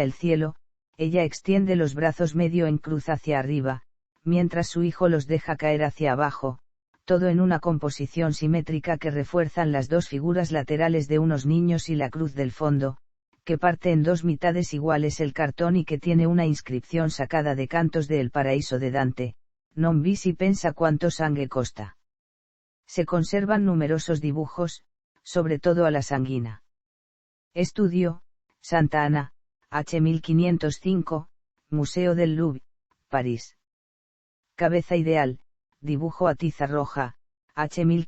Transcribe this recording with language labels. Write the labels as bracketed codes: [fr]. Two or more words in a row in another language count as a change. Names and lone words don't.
[es] el cielo, ella extiende los brazos medio en cruz hacia arriba, mientras su hijo los deja caer hacia abajo, todo en una composición simétrica que refuerzan las dos figuras laterales de unos niños y la cruz del fondo, que parte en dos mitades iguales el cartón y que tiene una inscripción sacada de Cantos de El Paraíso de Dante, [it] non vi si pensa quanto sangue costa. [es] Se conservan numerosos dibujos, sobre todo a la sanguina. Estudio, Santa Ana, H. 1505, Museo del Louvre, París. Cabeza ideal, dibujo a tiza roja, H.